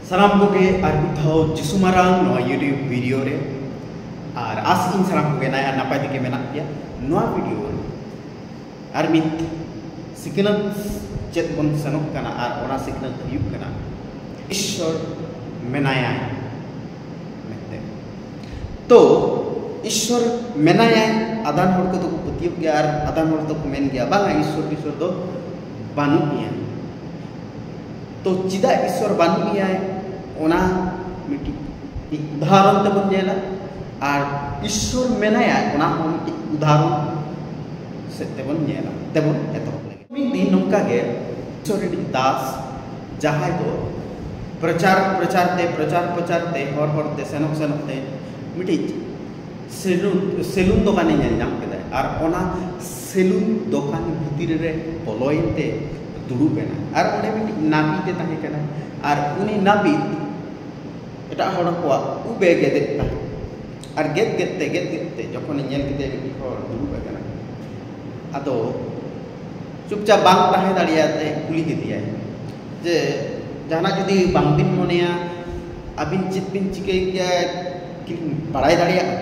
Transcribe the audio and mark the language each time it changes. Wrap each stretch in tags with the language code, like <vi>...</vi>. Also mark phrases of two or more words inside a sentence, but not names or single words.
<sat>सानाम कोगे आर मिथाओ जिसु मारांग नोआ यूट्यूब वीडियो रे और आस इन सानाम कोगे नाया नापाय दिके मेना पिया नोआ वीडियो रे आर मिथ सिकनत चेत बन सनोक कना आर ओना सिकनत हुयुक कना ईश्वर मेनाया मेते तो ईश्वर मेनाया आदान हर को तो पतियो गया आर आदान हर तो मेन गया बांगा ईश्वर दो बानु पिया तो चिदा ईश्वर बानु पिया ओना मिटी उदाहरण ते बन जेला और ईश्वर मेनाया ओना हम उदाहरण से ते बन जेला ते बन एतो मिट दिन नोका गे ईश्वर री दास जहाय दो प्रचार ते हर ते सेनोक ते मिटी सेलून दोकान नाम केदा और ओना सेलून दोकान भितर रे बोलोइते दुड़ुबेना और ओंडे मिटी नापी ते ताहे केना और उनी नापी एटा हड़ को उबे गेदे ताहे और गेदते जखन नेल केते मिटी हड़ दुड़ुबे केना आदो चुपचाप बांग ताहे दाड़ियाते कुली केदिया जे जाना जुदी बांग बिन मनेया अबिन चित बिन चिके गया कि बड़ाई दाड़िया</sat>